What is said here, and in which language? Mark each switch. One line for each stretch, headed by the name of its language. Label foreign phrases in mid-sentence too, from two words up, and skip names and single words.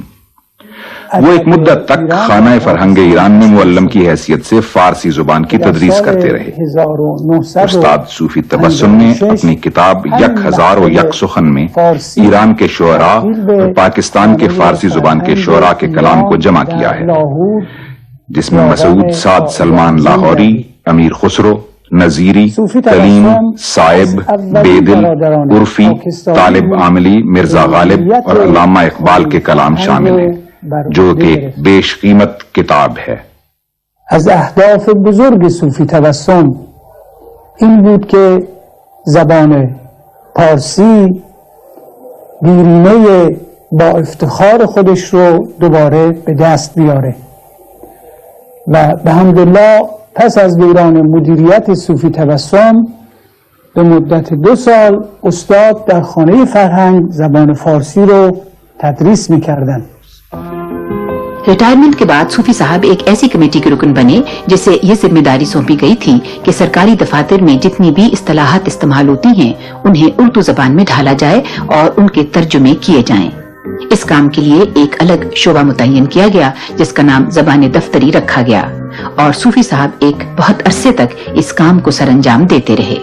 Urdu: وہ ایک مدت تک خانہ فرہنگ ایران میں معلم کی حیثیت سے فارسی زبان کی تدریس کرتے رہے۔ استاد صوفی تبسم نے اپنی کتاب 1001 سخن میں ایران کے شعراء اور پاکستان کے فارسی زبان کے شعراء کے کلام کو جمع کیا ہے، جس میں مسعود سعد سلمان لاہوری، امیر خسرو، نظیری، کلیم، صائب، بیدل، عرفی، طالب عاملی، مرزا غالب اور علامہ اقبال کے کلام شامل ہیں، جو کہ بیش قیمت کتاب ہے۔
Persian: از اهداف بزرگ صوفی تبسم این بود که زبان پارسی دیرینه با افتخار خودش رو دوباره به دست بیاره و به حمدالله پس از دوران مدیریت صوفی تبسم به مدت 2 سال استاد در خانه فرهنگ زبان فارسی رو تدریس می‌کردند۔
Urdu: ریٹائرمنٹ کے بعد صوفی صاحب ایک ایسی کمیٹی کے رکن بنے جسے یہ ذمہ داری سونپی گئی تھی کہ سرکاری دفاتر میں جتنی بھی اصطلاحات استعمال ہوتی ہیں انہیں اردو زبان میں ڈھالا جائے اور ان کے ترجمے کیے جائیں۔ اس کام کے لیے ایک الگ شعبہ متعین کیا گیا جس کا نام زبان دفتری رکھا گیا اور صوفی صاحب ایک بہت عرصے تک اس کام کو سر انجام دیتے رہے۔